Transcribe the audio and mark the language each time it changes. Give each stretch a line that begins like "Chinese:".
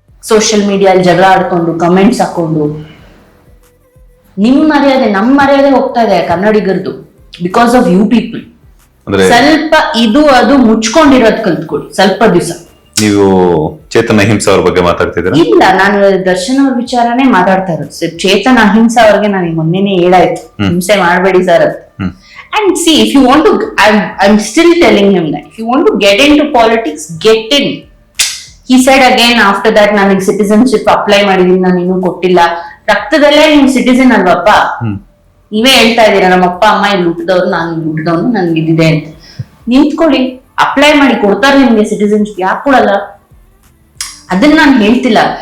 Kannada: Social ಮೀಡಿಯಲ್ಲಿ ಜಗಳ ಆಡ್ಕೊಂಡು comments ಹಾಕೊಂಡು ನಿಮ್ ಮರ್ಯಾದೆ, ನಮ್ ಮರ್ಯಾದೆ ಹೋಗ್ತಾ ಇದೆ ಕನ್ನಡಿಗರದು,
English: Because of you people.
Kannada: ಸ್ವಲ್ಪ ಇದು ಅದು ಮುಚ್ಕೊಂಡಿರೋದ್ ಕಲ್ತ್ಕೊಡಿ ಸ್ವಲ್ಪ ದಿವಸ. ನೀವು ಚೇತನ್ ಅಹಿಂಸಾ ಅವ್ರ ಬಗ್ಗೆ ಮಾತಾಡ್ತಿದ್ದೀರಾ? ಇಲ್ಲ, ನಾನು ದರ್ಶನ್ ಅವ್ರ ವಿಚಾರನೇ ಮಾತಾಡ್ತಾ ಇರೋದು. ಚೇತನ್ ಅಹಿಂಸಾ ಅವ್ರಿಗೆ ನಾನು ಮೊನ್ನೆನೇ ಹೇಳಾಯ್ತು, ಹಿಂಸೆ ಮಾಡಬೇಡಿ ಸರ್ ಅಂತ.
English: And see, if you want to, I'm still telling him that if you want to get into politics, get in. He said again after that,
Kannada: ನನಗೆ ಸಿಟಿಸನ್ಶಿಪ್ ಅಪ್ಲೈ ಮಾಡಿದೀನಿ, ನಾನು ಇನ್ನೂ ಕೊಟ್ಟಿಲ್ಲ. ರಕ್ತದಲ್ಲೇ ನೀವು ಸಿಟಿಸನ್ ಅಲ್ವಪ್ಪ? ನೀವೇ ಹೇಳ್ತಾ ಇದ್ದೀರಾ ನಮ್ಮ ಅಪ್ಪ ಅಮ್ಮ ಇಲ್ಲಿ ಹುಟ್ಟಿದವ್ರು, ನಾನು ಇಲ್ಲಿ ಹುಟ್ಟಿದವನು, ನನ್ಗೆ ಇದಿದೆ ಅಂತ. ನಿಂತ್ಕೊಳ್ಳಿ, ಅಪ್ಲೈ ಮಾಡಿ, ಕೊಡ್ತಾರೆ ನಿಮ್ಗೆ ಸಿಟಿಸನ್ಶಿಪ್. ಯಾಕೆ ಕೊಡಲ್ಲ? ಅದನ್ನ ನಾನು ಹೇಳ್ತಿಲ್ಲ.